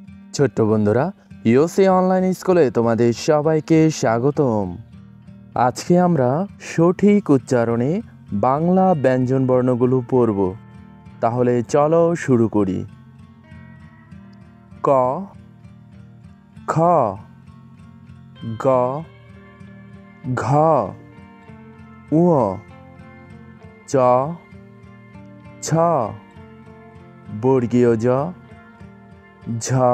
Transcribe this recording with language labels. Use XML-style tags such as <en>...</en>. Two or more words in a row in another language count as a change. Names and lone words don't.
<bn>ছোট্ট বন্ধুরা, ইওসি অনলাইন স্কুলে তোমাদের সবাইকে স্বাগতম। আজকে আমরা সঠিক উচ্চারণে বাংলা ব্যঞ্জন বর্ণগুলো পড়ব। তাহলে চলো শুরু করি। ক, খ, গ, ঘ, উ, চ, ছ, বর্গীয় জ, ঝ,</bn>